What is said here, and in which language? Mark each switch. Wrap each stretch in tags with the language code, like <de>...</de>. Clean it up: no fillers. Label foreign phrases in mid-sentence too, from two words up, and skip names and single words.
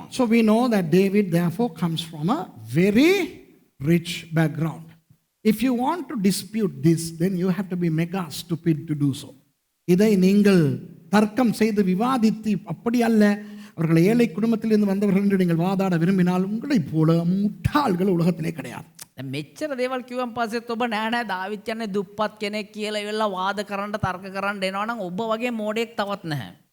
<en>So we know that David therefore comes from a very rich background. If you want to dispute this, then you have to be mega stupid to do so.</en> <ta>இதை நீங்கள் தர்க்கம் செய்து விவாதித்து அப்படி அல்ல அவர்கள் ஏழை குடும்பத்திலிருந்து வந்தவர்கள் என்று நீங்கள் வாதாட விரும்பினால் உங்களைப் போல முட்டாள்கள் உலகத்திலே கிடையாது.</ta> <si>දැන් මෙච්චර දේවල් කිව්වන් පස්සෙත් ඔබ නෑ නෑ දාවිත් කියන්නේ දුප්පත් කෙනෙක් කියලා ඉවලා වාද කරන්න තර්ක කරන්න එනවා නම් ඔබ වගේ මෝඩයෙක් තවත් නැහැ.</si>